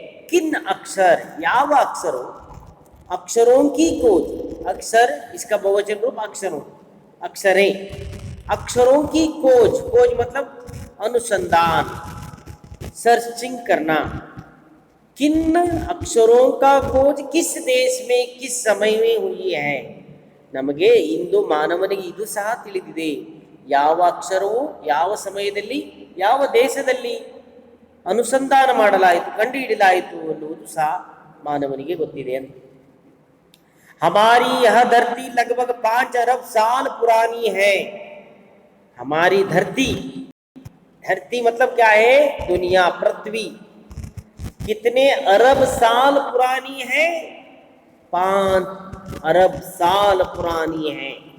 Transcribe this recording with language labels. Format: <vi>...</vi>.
<hi>किन अक्षर</hi> <kn>ಯಾವ</kn> <hi>अक्षरों, अक्षरों की खोज, अक्षर इसका बहुवचन रूप अक्षरों, अक्षरें, अक्षरों की खोज, खोज मतलब अनुसंधान, सर्चिंग करना। किन अक्षरों का खोज किस देश में किस समय में हुई है।</hi> <kn>ನಮಗೆ ಇಂದು ಮಾನವನಿಗೆ ಇದು ಸಹ ತಿಳಿದಿದೆ, ಯಾವ ಅಕ್ಷರವು ಯಾವ ಸಮಯದಲ್ಲಿ ಯಾವ ದೇಶದಲ್ಲಿ ಅನುಸಂಧಾನ ಮಾಡಲಾಯಿತು ಕಂಡುಹಿಡಿಯಲಾಯಿತು ಅನ್ನುವುದು ಸಹ ಮಾನವನಿಗೆ ಗೊತ್ತಿದೆ ಅಂತ।</kn> <hi>हमारी यह धरती लगभग 5 अरब साल पुरानी है। हमारी धरती, धरती मतलब क्या है, दुनिया, पृथ्वी कितने अरब साल पुरानी है, 5 अरब साल पुरानी है।</hi>